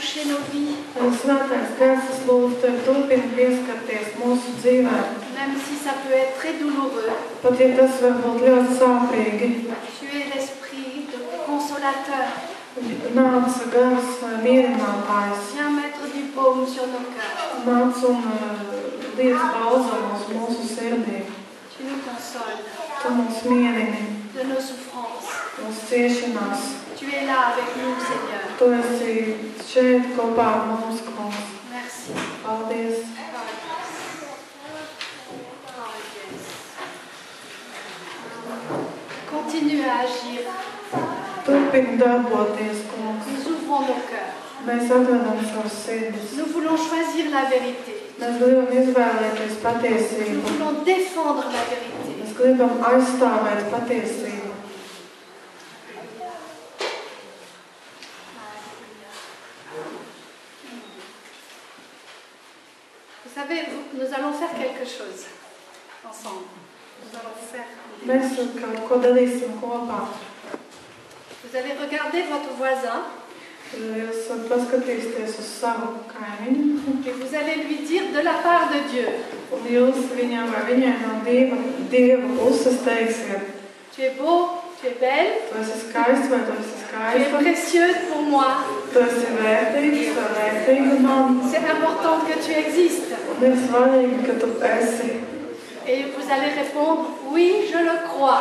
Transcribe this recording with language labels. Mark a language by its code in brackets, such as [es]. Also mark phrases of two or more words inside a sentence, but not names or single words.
[fr] toucher nos vies. [lv] Svētais Gars, es lūdzu Tev turpini pieskarties mūsu dzīvēm. [fr] Même si ça peut être très douloureux. [lv] Pat ja tas var būt ļoti sāpīgi. [fr] Tu es l'esprit de consolateur. [lv] Nāc Gars mierinātājs. [fr] Viens mettre du baume sur nos cœurs. [lv] Nāc un liec balzamu uz mūsu sirdīm. [fr] Tu nous consoles. [lv] Tu mūs mierini. [fr] De nos souffrances. [lv] Mūsu ciešanās. [fr] Tu es là avec nous, Seigneur. [lv] Tu esi šeit kopā ar mums, Kungs. [fr] Merci. [lv] Paldies. [fr] Continue à agir. [lv] Turpini darboties, Kungs. [fr] Nous ouvrons nos cœurs. [lv] Mēs atvedam savas sirdis. [fr] Nous voulons choisir la vérité. [lv] Mēs gribam izvēlēties [fr] Nous [lv] patiesību. [fr] voulons défendre la vérité. [lv] Mēs gribam aizstāvēt patiesību. [fr] Vous savez, nous allons faire quelque chose ensemble. Nous allons faire. [lv] Mēs kaut ko darīsim kopā. [fr] Vous allez regarder votre voisin [lv] Jūs paskatīsieties uz savu kaimiņu. [fr] et vous allez lui dire de la part de Dieu. [lv] Un jūs viņam vai viņai no Dieva puses teiksiet, [fr] Tu es beau, tu es belle, [lv] tu esi skaists vai tu esi [fr] tu es [lv] skaista, [fr] précieuse pour moi. [lv] tu esi vērtīgs vai vērtīga man. [fr] C'est important que tu existes. [lv] Un ir svarīgi, ka tu esi. [fr] Et vous allez répondre, oui, je le crois.